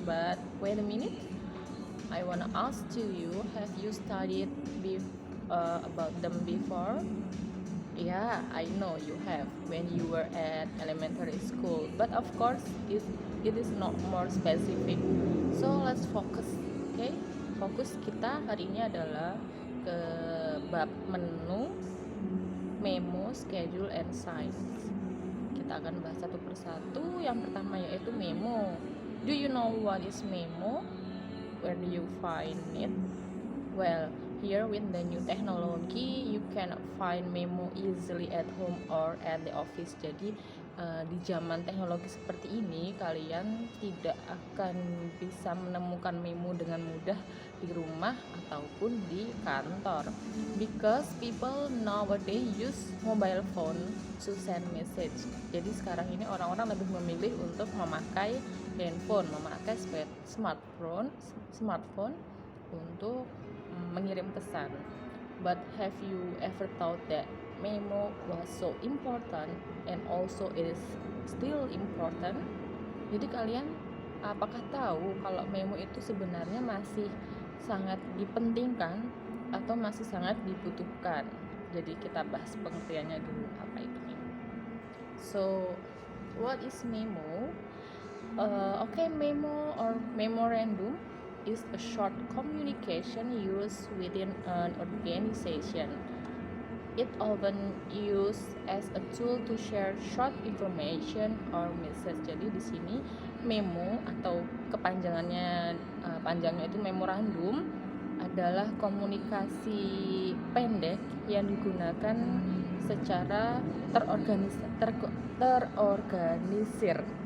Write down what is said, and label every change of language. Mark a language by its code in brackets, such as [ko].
[en] But wait a minute, I wanna ask to you: have you studied about them before? Yeah, I know you have when you were at elementary school. But of course, it is not more specific. So let's focus, okay? [id] Fokus kita hari ini adalah ke bab menu, memo, schedule, and science. Kita akan bahas satu persatu. Yang pertama yaitu memo. [en] Do you know what is memo? Where do you find it? Well, here with the new technology, you can find memo easily at home or at the office. [id] Jadi di zaman teknologi seperti ini, kalian tidak akan bisa menemukan memo dengan mudah di rumah ataupun di kantor. [en] Because people nowadays use mobile phone to send message. [id] Jadi sekarang ini orang-orang lebih memilih untuk memakai handphone, memakai smartphone untuk mengirim pesan. [en] But have you ever thought that memo was so important and also it is still important? [id] Jadi kalian apakah tahu kalau memo itu sebenarnya masih sangat dipentingkan atau masih sangat dibutuhkan? Jadi kita bahas pengertiannya dulu, apa itu memo. [en] So what is memo? Okay, memo or memorandum is a short communication used within an organization. It often used as a tool to share short information or message. [id] Jadi di sini memo atau panjangnya itu memorandum adalah komunikasi pendek yang digunakan secara terorganisir.